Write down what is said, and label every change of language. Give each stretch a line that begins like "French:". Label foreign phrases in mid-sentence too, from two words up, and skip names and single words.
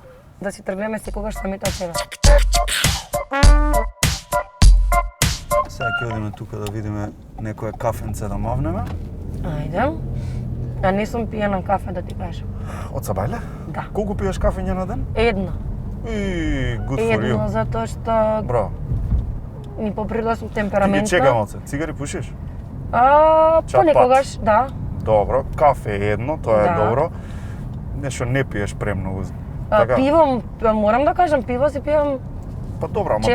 Macedonian: да си тргнеме секогаш самите од себе. Сега ќе одиме тука да видиме некое кафенце да мавнеме. Ајде. А не сум пиена кафе да ти кажам. Од Сабајле? Да. Колку пиеш кафење на ден? Едно.
English: И good for you.
Macedonian: Едно, затоа што Браво. ни по природа сум Ти ги темпераментна. чекам оце. Цигари пушиш? Чапат. Понекогаш, да. Добро. Кафе е едно, тоа е Да. добро. Нешто не пиеш премногу. Пиво, морам да кажам, пиво си пијам Па добро, ама